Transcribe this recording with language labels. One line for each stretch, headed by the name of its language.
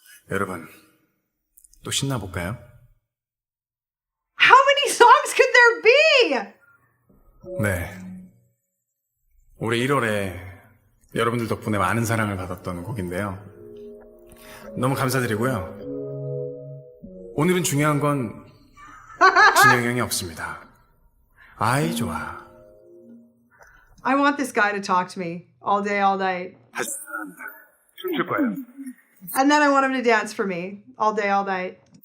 Korean: 여러분, 또 신나볼까요?
English: How many songs could there be?
Korean: 네. 올해 1월에 여러분들 덕분에 많은 사랑을 받았던 곡인데요. 너무 감사드리고요. 오늘은 중요한 건 진영이 형이 없습니다. 아이 좋아.
English: I want this guy to talk to me all day, all night.
Korean: 다시 춤출 거예요.
English: And then I want him to dance for me all day, all night.